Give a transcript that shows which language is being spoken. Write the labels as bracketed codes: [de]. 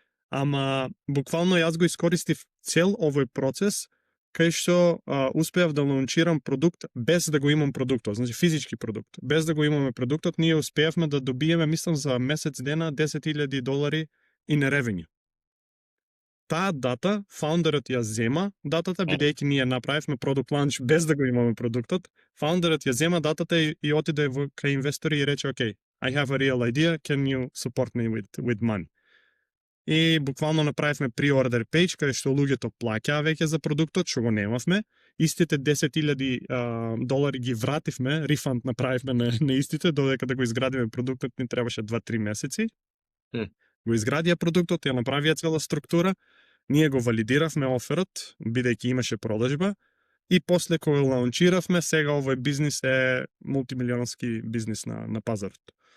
[mk] Ама, буквално јас го искористив цел овој процес, кај што успеав да лаунчирам продукт без да го имам продуктот, значи физички продукт. Без да го имаме продуктот, ние успеавме да добиеме, мислам, за месец дена $10,000 in revenue. Таа дата, фаундерот ја зема датата, бидејќи ние направивме продукт ланч без да го имаме продуктот. Фаундерот ја зема датата и отиде кај инвестори и рече, [en] okay, I have a real idea, can you support me with money? [mk] И буквално направивме pre-order page, каде што луѓето плаќаа веќе за продуктот, што го немавме. Истите $10,000 ги вративме, рефанд направивме на истите, додека да го изградиме продуктот ни требаше 2-3 месеци. Го изградија продуктот, ја направија цела структура, ние го валидиравме оферот, бидејќи имаше продажба, и после кога лаунчиравме, сега овој бизнис е мултимилионски бизнис на пазарот.